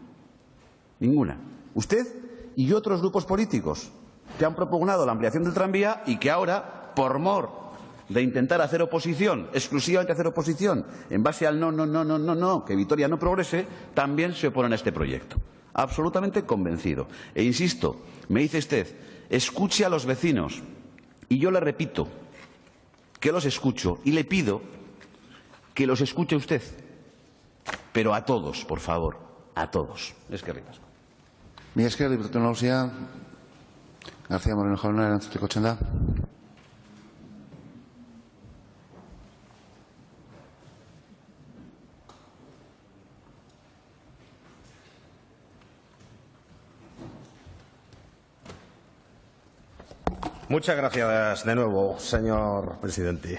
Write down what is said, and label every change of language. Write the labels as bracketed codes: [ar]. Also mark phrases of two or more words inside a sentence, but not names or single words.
[es] Usted y otros grupos políticos que han propugnado la ampliación del tranvía y que ahora, por mor de intentar hacer oposición, exclusivamente hacer oposición, en base al no, que Vitoria no progrese, también se oponen a este proyecto. Absolutamente convencido. E insisto, me dice usted, escuche a los vecinos Y yo le repito que los escucho y le pido que los escuche usted. Pero a todos, por favor, a todos. [eu] Eskerrik asko. Mila esker, diputatu nagusia. García Moreno jauna, erantzuteko txanda. [es] Muchas gracias de nuevo, señor presidente.